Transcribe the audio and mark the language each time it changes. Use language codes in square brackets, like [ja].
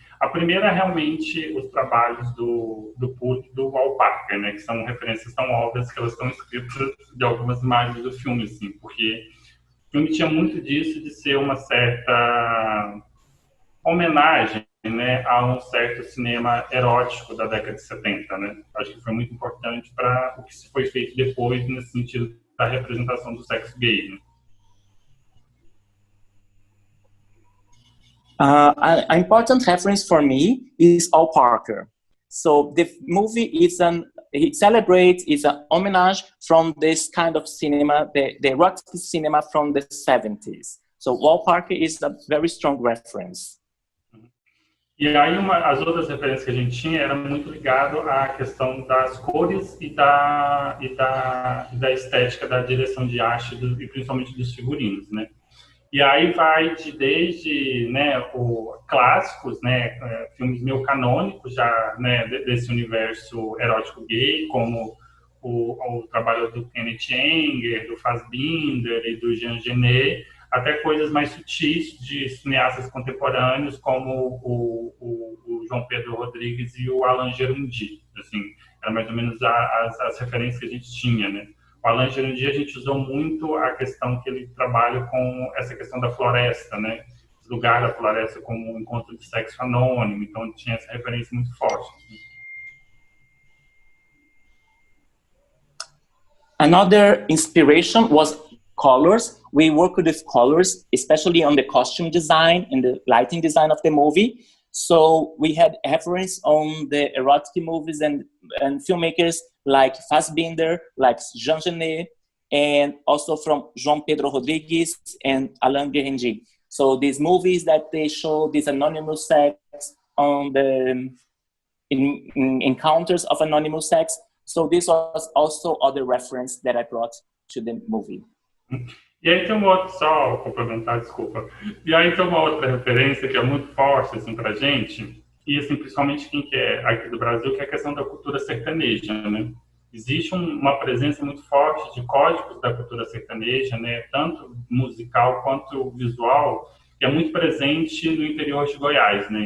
[pt] A primeira é realmente os trabalhos do Puth e do Wal Parker, né, que são referências tão óbvias que elas estão escritas de algumas imagens do filme, assim, porque o filme tinha muito disso de ser uma certa homenagem, né, a um certo cinema erótico da década de 70, né? Acho que foi muito importante para o que se foi feito depois nesse sentido da representação do sexo gay, né? [en] An important reference for me is Al Parker. So the movie it celebrates, is an homage from this kind of cinema, the erotic cinema from the 70s. So Al Parker is a very strong reference. [pt] E aí as outras referências que a gente tinha era muito ligado à questão das cores e da estética da direção de arte e principalmente dos figurinos, né? E aí vai desde, né, clássicos, né, filmes meio canônicos já, né, desse universo erótico gay, como o trabalho do Kenneth Anger, do Fassbinder e do Jean Genet, até coisas mais sutis de cineastas contemporâneos como o João Pedro Rodrigues e o Alain Gerundi. Assim, era mais ou menos as referências que a gente tinha, né? O Alain Gerundi, a gente usou muito a questão que ele trabalha com essa questão da floresta, né? O lugar da floresta como um encontro de sexo anônimo, então tinha essa referência muito forte. [en] Another inspiration was colors. We worked with colors, especially on the costume design and the lighting design of the movie. So we had reference on the erotic movies and filmmakers like Fassbinder, like Jean Genet, and also from João Pedro Rodrigues and Alain Gerundi. So these movies that they show this anonymous sex on the in encounters of anonymous sex. So this was also other reference that I brought to the movie. [pt] E aí tem só complementar, desculpa. E aí tem uma outra referência que é muito forte assim pra gente, e assim, principalmente quem que é aqui do Brasil, que é a questão da cultura sertaneja, né? Existe uma presença muito forte de códigos da cultura sertaneja, né, tanto musical quanto visual, que é muito presente no interior de Goiás, né?